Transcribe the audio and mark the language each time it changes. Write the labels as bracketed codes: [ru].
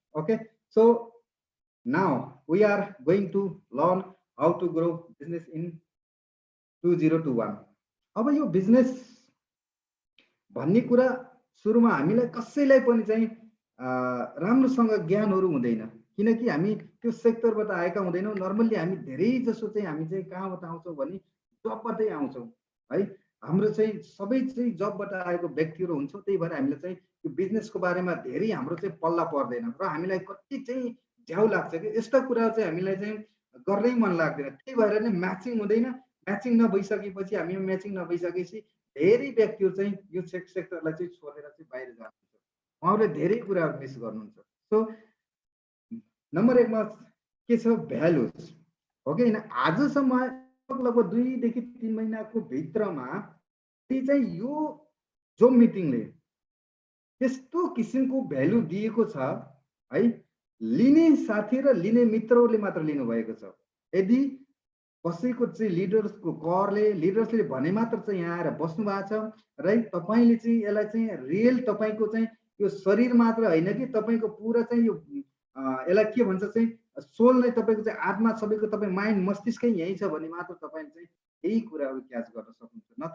[en] Okay, so now we are going to learn how to grow business in 2021। [ne] अब यो business भन्ने कुरा सुरुमा हामीलाई कसैलाई पनि चाहिँ राम्रोसँग ज्ञानहरु हुँदैन, किनकि हामी त्यो सेक्टरबाट आएका हुँदैनौँ। नर्मल्ली हामी धेरै जसो चाहिँ हामी चाहिँ कहाँबाट आउँछौँ भने जबबाटै आउँछौँ है। हाम्रो चाहिँ सबै चाहिँ जबबाट आएको व्यक्तिहरु हुन्छौँ। त्यही भएर हामीले चाहिँ यो बिजनेसको बारेमा धेरै हाम्रो चाहिँ पल्ला पर्दैन र हामीलाई कति चाहिँ झ्याउ लाग्छ कि यस्ता कुरा चाहिँ हामीलाई चाहिँ गर्नै मन लाग्दैन। त्यही भएर नै म्याचिङ हुँदैन। म्याचिङ नभइसकेपछि हामी म्याचिङ नभइसकेपछि धेरै व्यक्तिहरु चाहिँ यो सेक्टरलाई चाहिँ छोडेर चाहिँ बाहिर जानुहुन्छ। उहाँहरूले धेरै कुराहरु मिस गर्नुहुन्छ। सो नम्बर 1 मा के छ, भ्यालुज हो कि हैन। आजसम्म लगभग 2 देखि 3 महिनाको भित्रमा चाहिँ यो जो मिटिङले त्यस्तो किसिमको भ्यालु दिएको छ है। लिने साथी र लिने मित्रहरूले मात्र लिनु भएको छ। यदि कसैको चाहिँ लिडर्सको करले लिडर्सले भने मात्र चाहिँ यहाँ आएर बस्नु भएको छ र तपाईले चाहिँ यसलाई चाहिँ रियल तपाईको चाहिँ यो शरीर मात्र हैन कि तपाईको पूरा चाहिँ यो यसलाई के भन्छ चाहिँ सोल नै तपाईको चाहिँ आत्मा सबैको तपाई माइन्ड मस्तिष्कै यही छ भने मात्र तपाईले चाहिँ यही कुराहरु क्याच गर्न सक्नुहुन्छ।